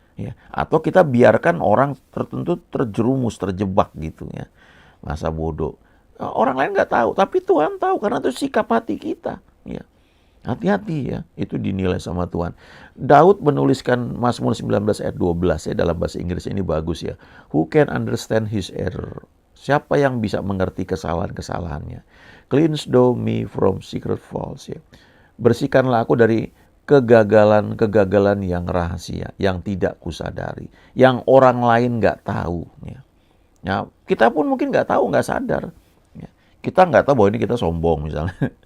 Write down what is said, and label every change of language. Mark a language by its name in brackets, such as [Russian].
[Indonesian] Ya. Atau kita biarkan orang tertentu terjerumus, terjebak gitu ya. Masa bodoh. Orang lain nggak tahu, tapi Tuhan tahu karena itu sikap hati kita. Ya. Hati-hati ya, itu dinilai sama Tuhan. Daud menuliskan Mazmur 19 ayat 12 ya, dalam bahasa Inggris ini bagus ya. [English] Who can understand his error? [Indonesian] Siapa yang bisa mengerti kesalahan-kesalahannya? [English] Cleanse thou me from secret faults [Indonesian] ya. Bersihkanlah aku dari kegagalan-kegagalan yang rahasia, yang tidak kusadari, yang orang lain nggak tahu ya. Ya, kita pun mungkin nggak tahu, nggak sadar. Ya. Kita nggak tahu bahwa ini kita sombong misalnya.